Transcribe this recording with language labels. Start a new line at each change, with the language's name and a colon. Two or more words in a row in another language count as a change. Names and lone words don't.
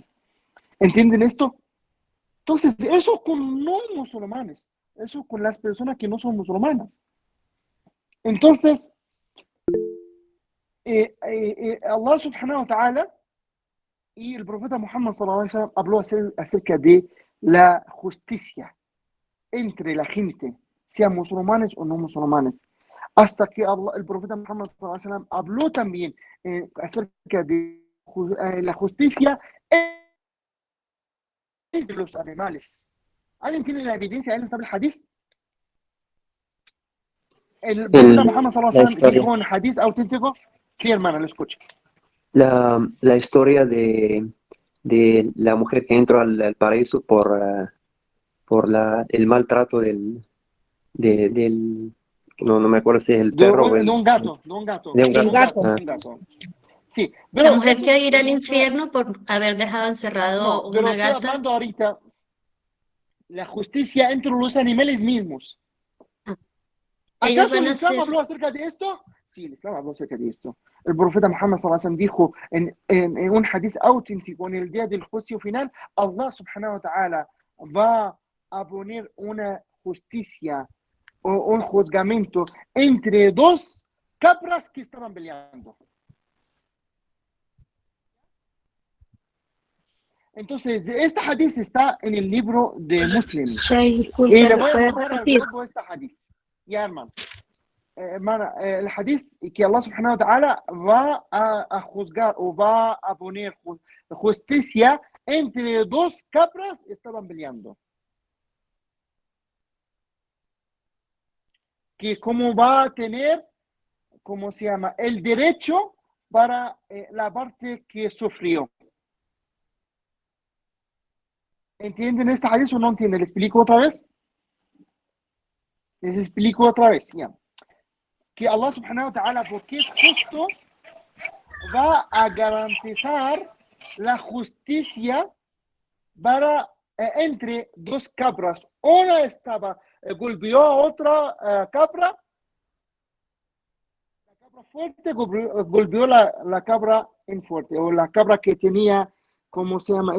Spanish: ¿Entienden esto? Entonces, eso con no musulmanes, eso con las personas que no son musulmanas. Entonces,
Arabic: الله سبحانه وتعالى
Spanish: y el profeta Muhammad
Arabic: صلى الله عليه وسلم
Spanish: habló acerca de la justicia entre la gente, sean musulmanes o no musulmanes. Hasta que el profeta Muhammad
Arabic: صلى الله عليه وسلم
Spanish: habló también acerca de la justicia entre los animales. ¿Alguien tiene la evidencia? ¿Alguien sabe el hadith? El profeta Muhammad
Arabic: صلى الله عليه وسلم
Spanish: dijo en hadith auténtico. Sí, hermana, lo escucho. La historia de la mujer que entró al paraíso por el maltrato del no me acuerdo si es el perro de un gato. Sí, la mujer que irá al infierno por haber dejado encerrado una gata. Estoy hablando ahorita la justicia entre los animales mismos. ¿Acaso el Islam habló acerca de esto? Sí, el Islam habló acerca de esto. El profeta Muhammad
Arabic: صلى الله عليه وسلم
Spanish: dijo en un hadith auténtico: en el día del juicio final,
Arabic: الله سبحانه وتعالى
Spanish: va a poner una justicia o un juzgamiento entre dos cabras que estaban peleando. Entonces, este hadith está en el libro de Muslim. Sí, y le voy a mostrar al grupo este hadith. Ya, hermano. Hermana, el hadith que
Arabic: الله سبحانه وتعالى
Spanish: va a juzgar o va a poner justicia entre dos cabras que estaban peleando. Que como va a tener, ¿cómo se llama? El derecho para la parte que sufrió. ¿Entienden este hadith o no entienden? ¿Les explico otra vez? Les explico otra vez, ya.
Arabic: Que الله سبحانه وتعالى,
Spanish: porque es justo, va a garantizar la justicia para entre dos cabras. Una golpeó a otra cabra. La cabra fuerte golpeó la cabra fuerte, o la cabra que tenía, ¿cómo se llama?